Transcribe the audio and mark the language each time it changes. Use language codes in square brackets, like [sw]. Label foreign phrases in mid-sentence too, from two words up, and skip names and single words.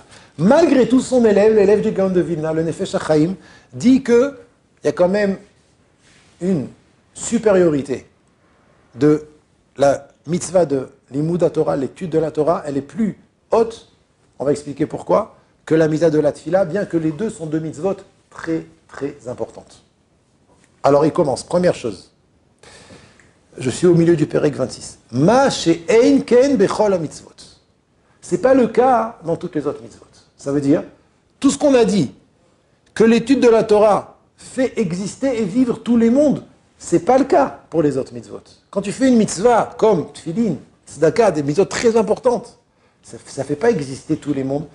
[fr] Malgré tout, son élève, l'élève du Gaon de Vilna, le Nefesh HaChaim, dit qu'il y a quand même une supériorité de la mitzvah de l' [he] לימודא תורה, [fr] l'étude de la Torah, elle est plus haute, on va expliquer pourquoi, que la mitzvah de la Tfila, bien que les deux sont deux mitzvot très, très importantes. Alors il commence, première chose. Je suis au milieu du Pérec 26. [he] מה שאין כן בכל המצוות. [fr] C'est pas le cas dans toutes les autres mitzvot. Ça veut dire, tout ce qu'on a dit, que l'étude de la Torah fait exister et vivre tous les mondes, c'est pas le cas pour les autres mitzvot. Quand tu fais une mitzvah comme [he] תפילין, צדקה, [fr] des mitzvot très importantes, ça fait pas exister tous les mondes.